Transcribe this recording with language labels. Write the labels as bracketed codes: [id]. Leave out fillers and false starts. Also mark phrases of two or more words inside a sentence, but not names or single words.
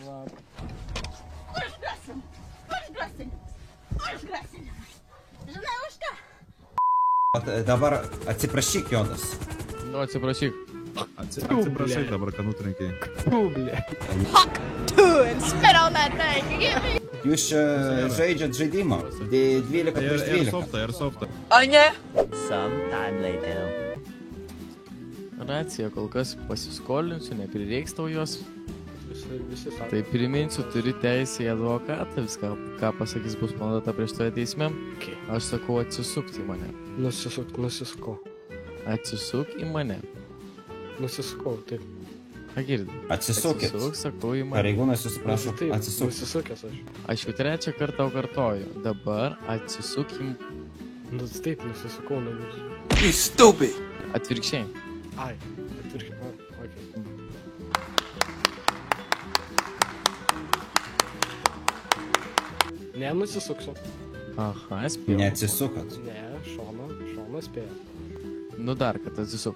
[lt] Aš grasinau. Žinai, už ką? Dabar atsiprašyk, Jonas. Nu, atsiprašyk. Atsiprašai dabar, kad nutrenkė. [en] Fuck tu and spit on that thing. [lt] Jūs čia žaidžiat žaidimą. 12 prieš 12. Airsoftą. O ne? [en] Sometime later. [lt] Racija, kol kas pasiskolinsiu, neprireiks tau jos. Visi sako. Tai priminsiu, turi teisę į advokatą, viską, ką pasakys, bus panaudota prieš toje teisme. Aš sakau, atsisukti į mane. Nusisukau. Atsisuk į mane. Nusisukau, taip. Ką girdi? Atsisukit. Atsisuk, sakau į mane. Pareigūnas jūs prašo Taip, atsisukti. nusisukęs aš. Aš jau trečią kartą kartoju. Dabar atsisuk į Nu, taip, nusisukau nagus. [en] You stupid! [lt] Atvirkščiai. Ai, atvirkščiai, okei. Ne, nusisuksiu. Aha, spėjau. Neatsisukot. Ne, šoną spėjau. Nu dar kartą atsisuk.